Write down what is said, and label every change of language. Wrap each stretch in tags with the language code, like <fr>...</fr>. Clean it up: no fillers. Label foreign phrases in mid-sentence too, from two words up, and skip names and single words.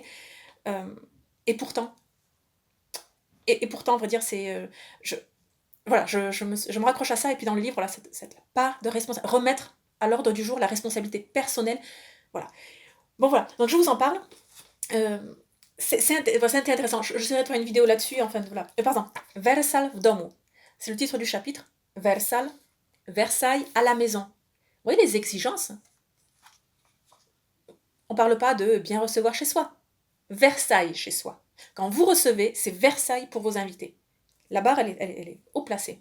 <fr>Et pourtant, on va dire, c'est... voilà, je me raccroche à ça, et puis dans le livre, voilà, cette part de responsabilité, remettre à l'ordre du jour la responsabilité personnelle. Voilà. Bon, voilà. Donc, je vous en parle. C'est intéressant. J'essaierai de faire une vidéo là-dessus. Enfin, voilà. Pardon. Versal w domu. C'est le titre du chapitre. Versailles à la maison. Vous voyez les exigences? On ne parle pas de bien recevoir chez soi. Versailles chez soi. Quand vous recevez, c'est Versailles pour vos invités. La barre, elle est haut placée.</fr>